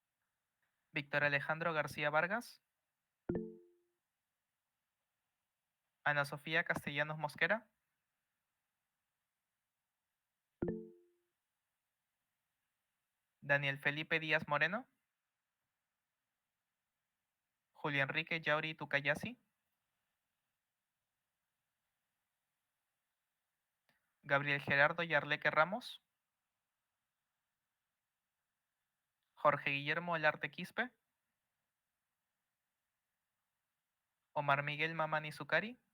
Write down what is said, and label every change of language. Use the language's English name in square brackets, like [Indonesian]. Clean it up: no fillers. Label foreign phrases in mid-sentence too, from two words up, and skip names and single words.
[Spanish] Víctor Alejandro García Vargas. Ana Sofía Castellanos Mosquera, Daniel Felipe Díaz Moreno, Julio Enrique Yauri Tukayasi, Gabriel Gerardo Yarleque Ramos, Jorge Guillermo Olarte Quispe, Omar Miguel Mamani Zucari,